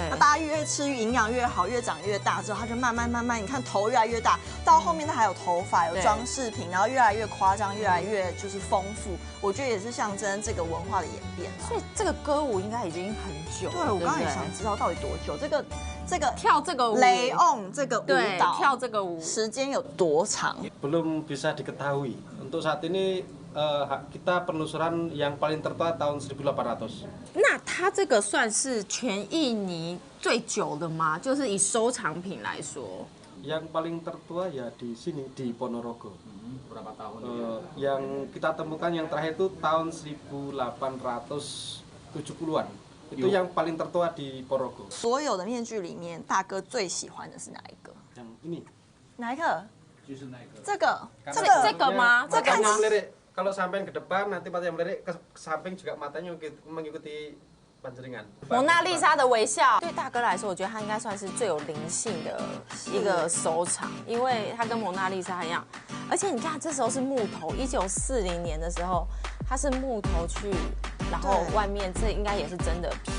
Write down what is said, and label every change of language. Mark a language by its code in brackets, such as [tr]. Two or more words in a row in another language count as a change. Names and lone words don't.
[zh] 那大家越吃营养越好，越长越大之后，他就慢慢，你看头越来越大，到后面他还有头发，有装饰品，然后越来越夸张，越来越就是丰富。我觉得也是象征这个文化的演变。所以这个歌舞应该已经很久了。对，我刚刚也想知道到底多久。这个跳这个舞，雷翁这个舞蹈，跳这个舞时间有多长 [id] ？Belum bisa diketahui. Untuk saat ini kita penelusuran yang paling tertua tahun 1800. [zh] 那它这个算是全印尼最久的吗？就是以收藏品来说。 [id] Yang paling tertua ya di sini di Ponorogo. Berapa tahun? Yang kita temukan yang terakhir itu tahun 1870-an. Itu yang paling tertua di Ponorogo. [zh] 所有的面具里面，大哥最喜欢的是哪一个？ [id] Yang ini. [zh] 哪一个？就是那个。这个。这个吗？这个吗？ [id] Kalau sampai ke depan nanti mata yang melirik ke samping juga matanya mengikuti [zh] 蒙娜丽莎的微笑，对大哥来说，我觉得他应该算是最有灵性的一个收藏，因为他跟蒙娜丽莎一样，而且你看这时候是木头，1940年的时候，它是木头去，然后外面这应该也是真的皮。